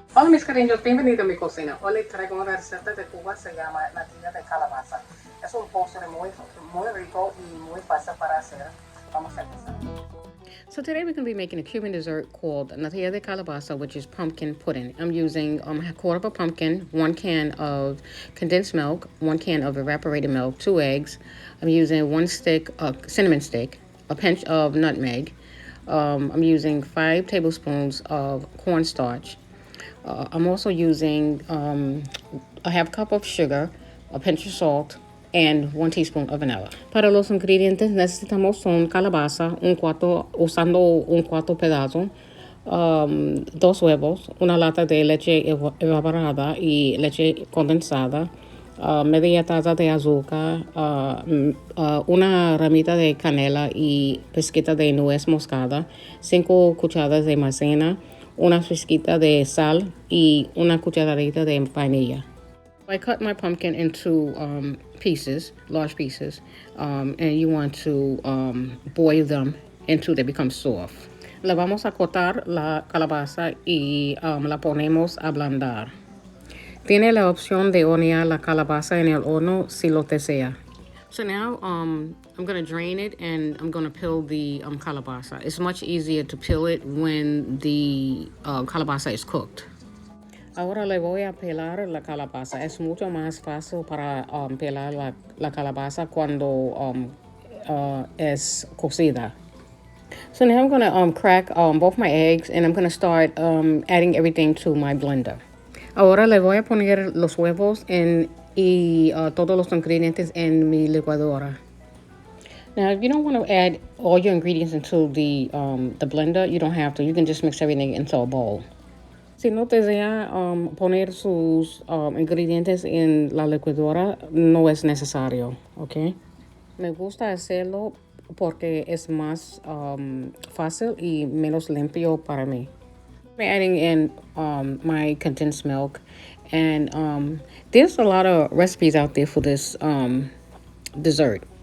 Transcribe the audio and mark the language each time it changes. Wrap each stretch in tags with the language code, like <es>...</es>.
<es>mis cariños, bienvenido a mi cocina. Hoy les traigo una receta de Cuba, se llama Natilla de Calabaza. Es un postre muy rico y muy fácil para hacer. Vamos a empezar.</es> <en>So today we're going to be making a Cuban dessert called Natilla de Calabaza, which is pumpkin pudding. I'm using a quarter of a pumpkin, 1 can of condensed milk, 1 can of evaporated milk, 2 eggs. I'm using 1 stick, cinnamon stick, a pinch of nutmeg. I'm using 5 tablespoons of cornstarch. I'm also using a half cup of sugar, a pinch of salt, and 1 teaspoon of vanilla.</en> <es>Para los ingredientes necesitamos son calabaza, usando un cuarto pedazo, 2 huevos, una lata de leche evaporada y leche condensada, media taza de azúcar, una ramita de canela y pizquita de nuez moscada, 5 cucharadas de maicena, una pizquita de sal y una cucharadita de vainilla.</es> <en>I cut my pumpkin into pieces, large pieces, and you want to boil them until they become soft.</en> <es>La vamos a cortar la calabaza y la ponemos a ablandar. Tiene la opción de hornear la calabaza en el horno si lo desea.</es> <en>So now I'm going to drain it and I'm going to peel the calabaza. It's much easier to peel it when the calabaza is cooked.</en> <es>Ahora le voy a pelar la calabaza. Es mucho más fácil para pelar la calabaza cuando es cocida.</es> <en>So now I'm going to crack both my eggs and I'm going to start adding everything to my blender.</en> <es>Ahora le voy a poner los huevos y todos los ingredientes en mi licuadora.</es> <en>Now, if you don't want to add all your ingredients into the blender, you don't have to. You can just mix everything into a bowl.</en> <es>Si no desea poner sus ingredientes en la licuadora, no es necesario, ¿ok? Me gusta hacerlo porque es más fácil y menos limpio para mí.</es> <en>I'm adding in my condensed milk, and there's a lot of recipes out there for this dessert.</en>